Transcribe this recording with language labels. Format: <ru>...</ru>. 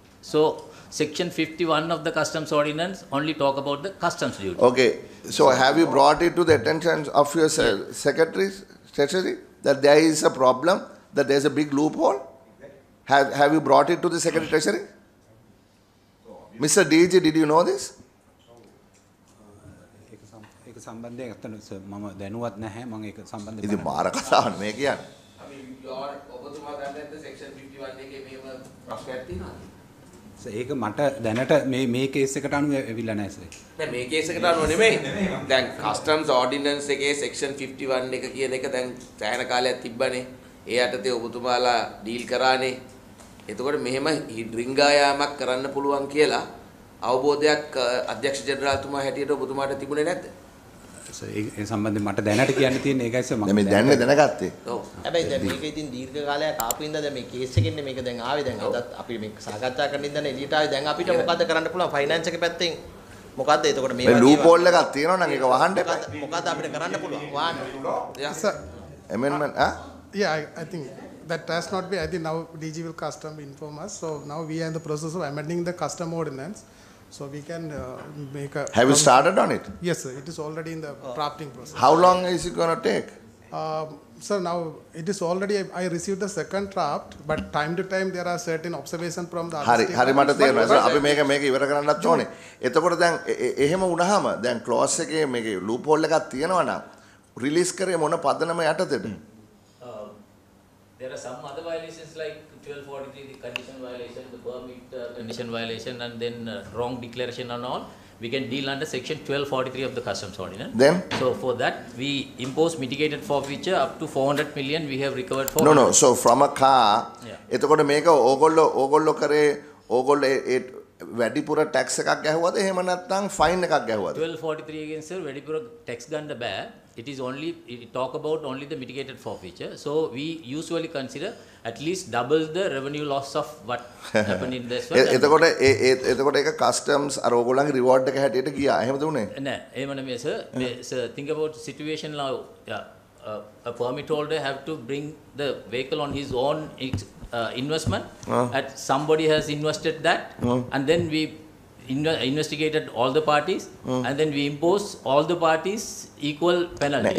<en>So section 51 of the customs ordinance only talk about the customs duty. Okay. So have you brought it to the attention of your secretary, treasury, that there is a problem, that there is a big loophole? Have you brought it to the Secretary Treasury? Mr. DG, did you know this?</en> <si>සම්බන්ධයෙන් අතන මම දැනුවත් නැහැ මම ඒක සම්බන්ධයෙන් ඉතින් මාර කතාවක් මේ කියන්නේ. ඔබතුමා දන්නේ නැද්ද section 51 එකේ මේව ප්‍රශ්නයක් තියෙනවද? ඒක මට දැනට මේ කේස් එකට අනුව ඇවිල්ලා නැහැ සර්. දැන් මේ කේස් එකට අනුව නෙමෙයි. දැන් customs ordinance එකේ section 51 එක කියන එක දැන් සෑහෙන කාලයක් තිබ්බනේ. ඒ යටතේ ඔබතුමාලා ඩීල් කරානේ. එතකොට මෙහෙම රිංගා යාමක් කරන්න පුළුවන් කියලා අවබෝධයක් අධ්‍යක්ෂ ජෙනරාල්තුමා හැටියට ඔබතුමාට තිබුණේ නැද්ද? ඒ සම්බන්ධයෙන් මට දැනට කියන්න තියෙන්නේ ඒකයි සර් මම මේ දැනන්නේ දැනගත්තේ. ඔව්. හැබැයි දැන් මේක ඉතින් දීර්ඝ කාලයක් ආපු ඉඳන් දැන් මේ කේස් එකෙන්නේ මේක දැන් ආවේ දැන් අදත් අපි මේක සාකච්ඡා කරන ඉඳන් එළියට ආවේ දැන් අපිට මොකද්ද කරන්න පුළුවන් ෆයිනෑන්ස් එක පැත්තෙන් මොකද්ද එතකොට මේ ලූප් හෝල් එකක් තියෙනවා නම් ඒක වහන්න එපා. මොකද්ද අපිට කරන්න පුළුවන් වහන්න.</si> <en>Sir, amendment yeah, I think that has not been. I think now DG will custom inform us. So now we are in the process of amending the custom ordinance. So we can make a. Have you started on it? Yes, sir. It is already in the drafting process. How long is it going to take? Sir, now it is already. I received the second draft, but time to time there are certain observations from the.</en> <si>හරි මට තේරෙනවා. අපි මේක ඉවර කරන්නත් ඕනේ. එතකොට දැන් එහෙම වුණාම දැන් ක්ලෝස් එකේ මේකේ ලූප් හෝල් එකක් තියෙනවා නම් රිලීස් කරේ මොන පදනම යටතේද?</si> <en>There are some other violations like 1243, the condition violation, the permit condition violation, and then wrong declaration and all. We can deal under section 1243 of the customs ordinance. Then? So for that, we impose mitigated forfeiture up to 400 million. We have recovered for. No. So from a car,</en> <si>එතකොට මේක ඕගොල්ලෝ කරේ ඕගොල්ලෝ ඒ වැඩිපුර tax එකක් ගැහුවද එහෙම නැත්නම් fine එකක් ගැහුවද?</si> <en>1243 against sir,</en> <si>වැඩිපුර tax ගන්න බෑ.</si> <en>It is only, it talk about only the mitigated forfeiture. So we usually consider at least double the revenue loss of what happened in this one.</en> <si>එතකොට ඒක customs අර ඕගොල්ලන්ගේ reward එක හැටියට ගියා. එහෙමද උනේ? නෑ, එහෙම නෙමෙයි sir.</si> <en>Sir, think about situation now. A permit holder have to bring the vehicle on his own investment. At somebody has invested that, and then we investigated all the parties, and then we impose all the parties equal penalty.</en>